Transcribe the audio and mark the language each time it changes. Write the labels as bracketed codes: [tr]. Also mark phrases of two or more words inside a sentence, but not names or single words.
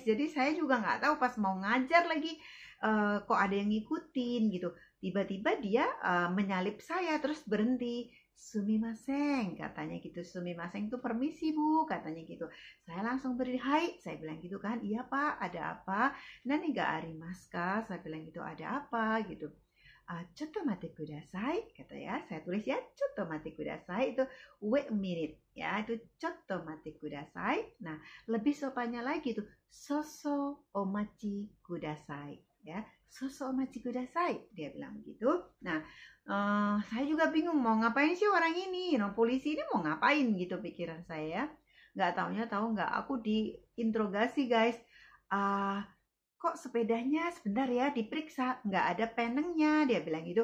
[id] Jadi saya juga nggak tahu pas mau ngajar lagi kok ada yang ngikutin gitu. Tiba-tiba dia menyalip saya terus berhenti. Sumimasen, katanya gitu. Sumimasen itu permisi bu, katanya gitu. Saya langsung berdiri, hai, saya bilang gitu kan. Iya pak, ada apa? [ja] 何がありますか? [id] Saya bilang gitu, ada apa gitu. [ja] ちょっと待ってください, [id] kata ya. Saya tulis ya, [ja] ちょっと待ってください [id] itu [en] wait a minute [id] ya, itu [ja] ちょっと待ってください. [id] Nah, lebih sopannya lagi tuh [ja] 少々お待ちください [id] ya. [ja] 少々お待ちください, [id] dia bilang begitu. Nah, saya juga bingung mau ngapain sih orang ini, no, polisi ini mau ngapain gitu pikiran saya. Nggak taunya tahu nggak, aku diinterogasi guys. Uh, Kok sepedanya sebentar ya diperiksa, nggak ada penengnya, dia bilang gitu.